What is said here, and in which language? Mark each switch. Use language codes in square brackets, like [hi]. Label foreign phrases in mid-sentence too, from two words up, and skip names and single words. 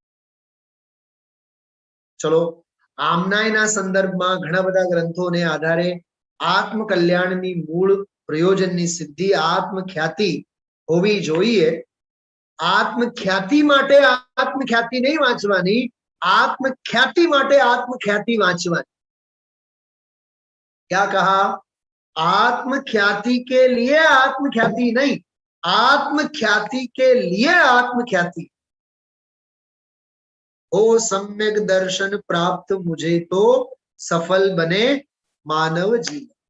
[gu] ચલો, આમનાયના સંદર્ભમાં ઘણા બધા ગ્રંથોને આધારે આત્મ કલ્યાણની મૂળ પ્રયોજનની સિદ્ધિ આત્મખ્યાતિ હોવી જોઈએ। આત્મખ્યાતિ માટે આત્મખ્યાતિ નહીં વાંચવાની, આત્મખ્યાતિ માટે આત્મખ્યાતિ વાંચવાની। [hi] क्या कहा? आत्मख्याति के लिए आत्मख्याति नहीं, आत्मख्याति के लिए आत्मख्याति। हो सम्यक दर्शन प्राप्त मुझे तो सफल बने मानव जीवन।